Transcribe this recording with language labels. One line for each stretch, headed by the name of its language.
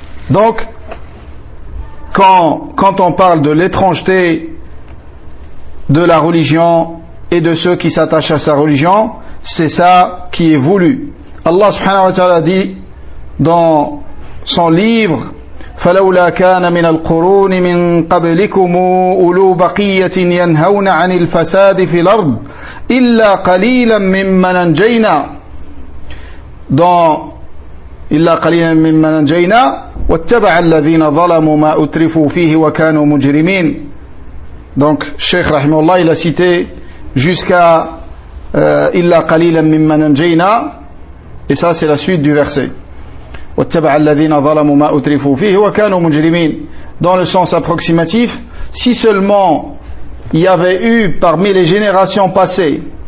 French: Donc, quand on parle de l'étrangeté de la religion et de ceux qui s'attachent à sa religion, c'est ça qui est voulu. Allah subhanahu wa ta'ala dit dans son livre
Arabic: فَلَوْلَا كَانَ مِنَ الْقُرُونِ مِنْ قَبْلِكُمْ أُولُو بَقِيَّةٍ يَنْهَوْنَ عَنِ الْفَسَادِ فِي الْأَرْضِ إِلَّا قَلِيلًا مِمَّنْ أَنْجَيْنَا
French: dans
Arabic: إِلَّا قَلِيلًا مِمَّنْ أَنْجَيْنَا وَاتَّبَعَ الَّذِينَ ظَلَمُوا مَا أُتْرِفُوا فِيهِ وَكَانُوا مُجْرِمِينَ.
French: Donc Cheikh rahimahullah il a cité jusqu'à
Arabic: إِلَّا قَلِيلًا مِمَّنْ أَنْجَيْنَا,
French: et ça c'est la suite du verset.
Arabic: وَاتَّبَعَ الَّذِينَ ظَلَمُوا مَا أُتْرِفُوا فِيهِ وَكَانُوا مُجْرِمِينَ.
French: Dans le sens approximatif, si seulement il y avait eu parmi les générations passées